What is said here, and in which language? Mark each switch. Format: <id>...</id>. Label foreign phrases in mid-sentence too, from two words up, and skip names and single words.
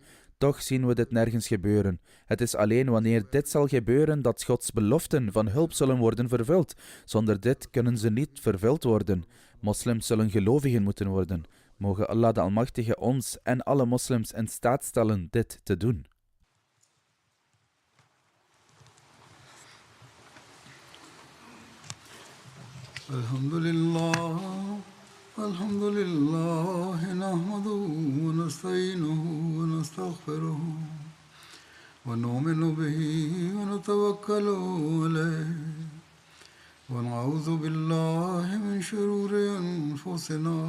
<nl>Toch zien we dit nergens gebeuren. Het is alleen wanneer dit zal gebeuren dat Gods beloften van hulp zullen worden vervuld. Zonder dit kunnen ze niet vervuld worden. Moslims zullen gelovigen moeten worden. Mogen Allah de Almachtige ons en alle moslims in staat stellen dit te doen.</nl> <ar>الحمد لله، نحمده ونستعينه ونستغفره ونؤمن به ونتوكل عليه ونعوذ بالله من شرور أنفسنا</ar>